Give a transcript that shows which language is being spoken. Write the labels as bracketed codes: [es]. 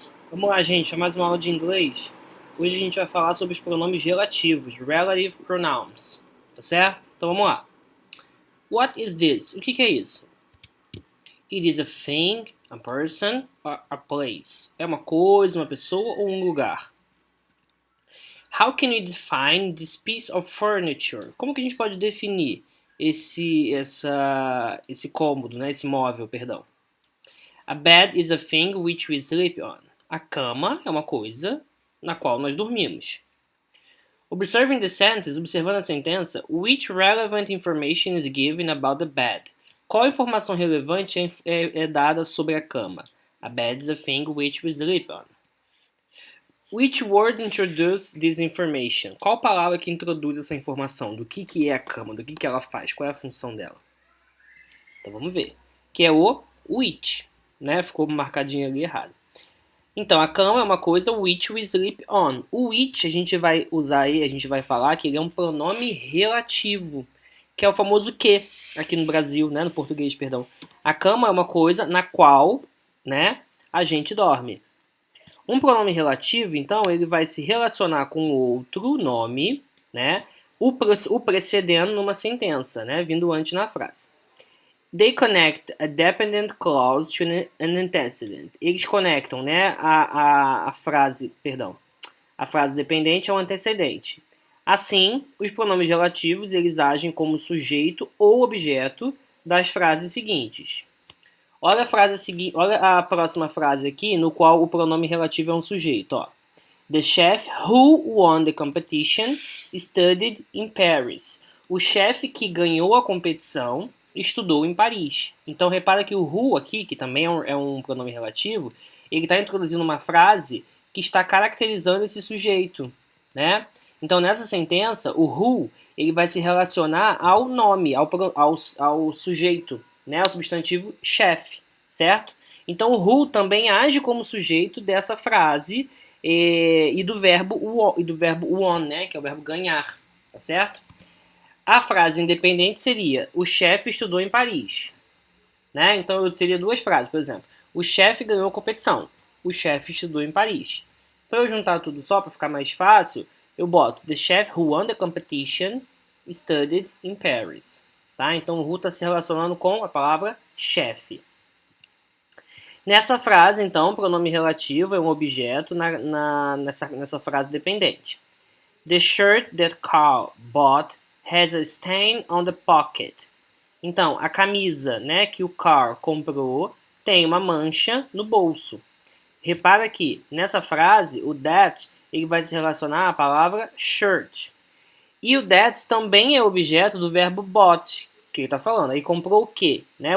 [pt] Vamos lá, gente, é mais uma aula de inglês. Hoje a gente vai falar sobre os pronomes relativos, relative pronouns, tá certo? Então vamos lá. [en] What is this? [pt] O que é isso? [en] It is a thing, a person, or a place. [pt] É uma coisa, uma pessoa ou um lugar. [en] How can we define this piece of furniture? [pt] Como que a gente pode definir esse cômodo, né? Esse móvel, perdão. [en] A bed is a thing which we sleep on. [pt] A cama é uma coisa na qual nós dormimos. [en] Observing the sentence, [pt] observando a sentença, [en] which relevant information is given about the bed? [pt] Qual informação relevante é dada sobre a cama? [en] A bed is a thing which we sleep on. Which word introduces this information? [pt] Qual palavra que introduz essa informação? Do que é a cama? Do que ela faz? Qual é a função dela? Então vamos ver. Que é o which, né? Ficou marcadinho ali errado. Então, a cama é uma coisa [en] which we sleep on. [pt] O which a gente vai usar aí, a gente vai falar que ele é um pronome relativo, que é o famoso que, aqui no Brasil, né? No português, perdão. A cama é uma coisa na qual, né, a gente dorme. Um pronome relativo, então, ele vai se relacionar com outro nome, né? O precedendo numa sentença, né? Vindo antes na frase. [en] They connect a dependent clause to an antecedent. [pt] Eles conectam, né, a frase dependente ao antecedente. Assim, os pronomes relativos eles agem como sujeito ou objeto das frases seguintes. Olha a frase seguinte, olha a próxima frase aqui, no qual o pronome relativo é um sujeito. Ó. [en] The chef who won the competition studied in Paris. [pt] O chefe que ganhou a competição estudou em Paris. Então repara que o who aqui, que também é um pronome relativo, ele está introduzindo uma frase que está caracterizando esse sujeito, né? Então nessa sentença, o who ele vai se relacionar ao nome, ao sujeito, né? Ao substantivo chef, certo? Então o who também age como sujeito dessa frase e do verbo won, né? Que é o verbo ganhar, tá certo? A frase independente seria: o chefe estudou em Paris. Né? Então eu teria duas frases, por exemplo. O chefe ganhou a competição. O chefe estudou em Paris. Para eu juntar tudo só, para ficar mais fácil, eu boto: [en] The chef who won the competition studied in Paris. [pt] Tá? Então o who está se relacionando com a palavra chefe. Nessa frase, então, o pronome relativo é um objeto nessa frase dependente. [en] The shirt that Carl bought has a stain on the pocket. [pt] Então, a camisa, né, que o Carl comprou tem uma mancha no bolso. Repara que nessa frase o that ele vai se relacionar à palavra shirt. E o that também é objeto do verbo bought, que ele está falando. Aí comprou o quê? Né?